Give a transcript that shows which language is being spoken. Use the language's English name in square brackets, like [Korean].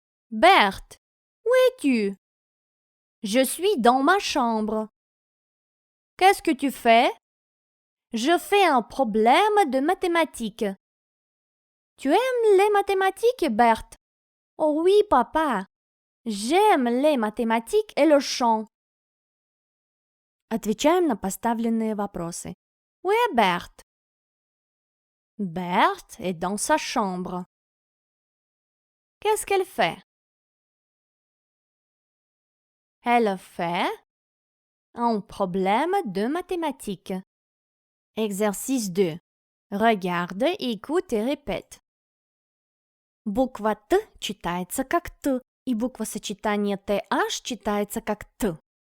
[French] Berthe, où es-tu? Je suis dans ma chambre. Qu'est-ce que tu fais? Je fais un problème de mathématiques. Tu aimes les mathématiques, Berthe? Oh oui, papa. J'aime les mathématiques et le chant. [Russian] Отвечаем на поставленные вопросы. [French] Où est Berthe? Berthe est dans sa chambre. Qu'est-ce qu'elle fait? Elle fait un problème de mathématiques. Exercice 2. Regarde, écoute et répète. [Russian] Буква Т читается как Т, и буквосочетание TH читается как Т.